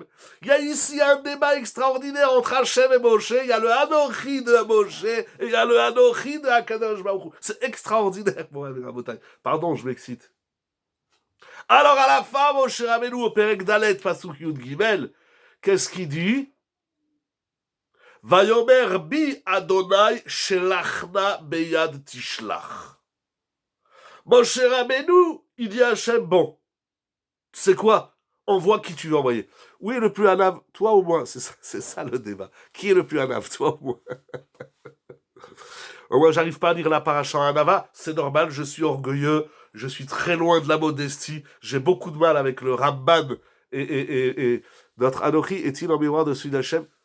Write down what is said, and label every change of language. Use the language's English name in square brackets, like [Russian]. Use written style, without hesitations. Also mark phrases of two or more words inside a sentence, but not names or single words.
[French] Il y a ici un débat extraordinaire entre Hachem et Moshe. Il y a le Anochi de Moshe et il y a le Anochi de [Hebrew] הקדוש ברוך הוא. [French] C'est extraordinaire, mon ami Rabotai. Pardon, je m'excite. Alors à la fin, Moshe Rabbeinu au [Hebrew] פרק דלת פסוק יוד גימל, [French] qu'est-ce qu'il dit? [Hebrew] ויאמר בי אדוני שלח נא ביד תשלח. [French] Moshe Rabbeinu, il dit à Hachem, bon, tu sais quoi? Envoie qui tu veux envoyer. Oui, le plus anave, toi ou moi? C'est ça le débat. Qui est le plus anave, toi ou moi? Moi, j'arrive pas à lire la paracha anava, c'est normal, je suis orgueilleux, je suis très loin de la modestie, j'ai beaucoup de mal avec le Ramban et notre Anochi est-il en miroir de celui d'Hachem?